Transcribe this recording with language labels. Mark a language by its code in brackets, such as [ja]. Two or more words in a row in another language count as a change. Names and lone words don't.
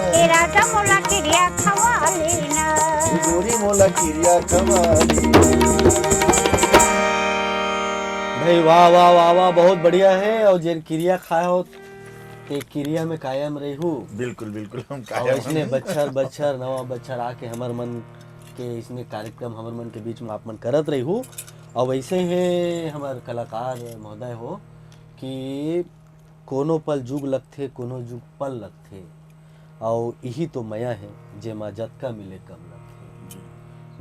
[hne] तेरा जमोला क्रिया खवाले ना। गोरी मोला किरिया खवाली। भाई वाह वाह वाह वाह, बहुत बढ़िया है। और जे क्रिया खाए हो ते क्रिया में कायम रही हूँ। बिल्कुल बिल्कुल हम और कायम इसने बच्छर बच्छर नवा बच्छर आके हमर मन के इसने कार्यक्रम हमर मन के बीच में आप मन करत रही हूँ। और वैसे ही हमार कलाकार महोदय हो कि कोनो पल जुग लगथे, कोनो जुग पल लगथे, और यही तो मया है जेमा जतका मिले कम लगथे।